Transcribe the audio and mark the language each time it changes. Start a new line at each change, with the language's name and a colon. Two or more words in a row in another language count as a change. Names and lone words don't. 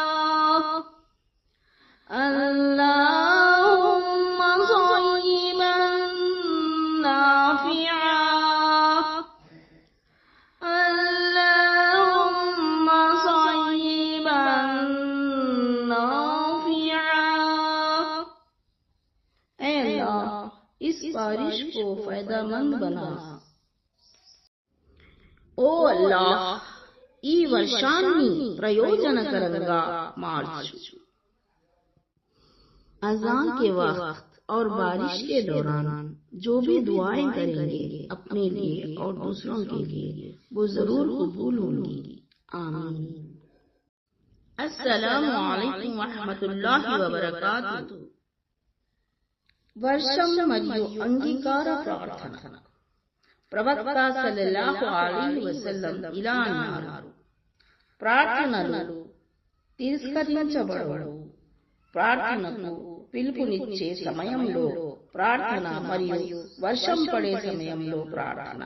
Arabic: اللهم صيبا نافعا. اللهم صيبا نافعا.
Hindi: ऐ अल्लाह, इस बारिश को फायदामंद बना.
Telugu: ఓ అల్లాహ్, ఈ వర్షాన్ని ప్రయోజనకరంగా మార్చు.
Hindi: अजान के वक्त और बारिश के दौरान जो भी दुआएं करेंगे अपने लिए और दूसरों के लिए वो जरूर कबूल होंगी. आमीन.
Arabic: السلام عليكم ورحمة الله وبركاته.
Telugu: వర్షం మరియు అంగీకార ప్రార్థన. ప్రవక్త
Arabic: صلى الله عليه وسلم
Telugu: ఇలా అన్నారు, ప్రార్థనలు తిరస్కరించబడవు. ప్రార్థనకు పిలుపునిచ్చే సమయంలో ప్రార్థన మరియు వర్షం పడే సమయంలో ప్రార్థన.